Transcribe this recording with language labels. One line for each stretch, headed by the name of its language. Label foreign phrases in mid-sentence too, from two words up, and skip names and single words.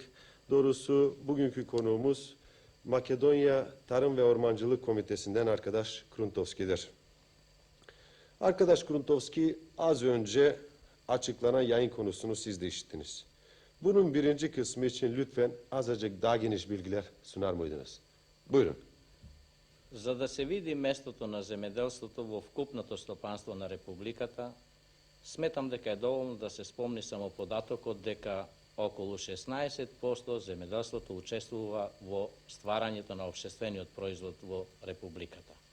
Turkish: Doğrusu bugünkü konuğumuz Makedonya Tarım ve Ormancılık Komitesi'nden arkadaş Kruntovski'dir. Arkadaş Kruntovski az önce açıklanan yayın konusunu siz de işittiniz. Bunun birinci kısmı için lütfen azıcık daha geniş bilgiler sunar mıydınız? Buyurun.
Macedonian: За да се види местото на земеделството во вкупното стопанство на Републиката, сметам дека е доволно да се спомни само податокот дека околу 16% земеделството учествува во стварањето на општествениот производ во Републиката.